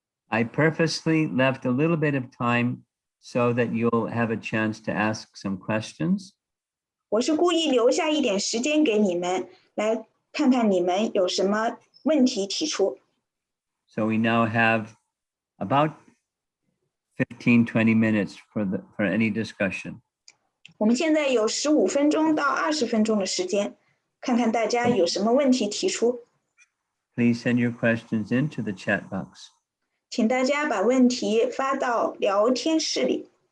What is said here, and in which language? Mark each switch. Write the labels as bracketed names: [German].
[English] I purposely left a little bit of time so that you'll have a chance to ask some questions. [Chinese] 我是故意留下一点时间给你们，来看看你们有什么问题提出。 [English] So we now have about 15, 20 minutes for any discussion. [Chinese] 我们现在有15分钟到20分钟的时间，看看大家有什么问题提出。 [English] Please send your questions into the chat box. [Chinese] 请大家把问题发到聊天室里。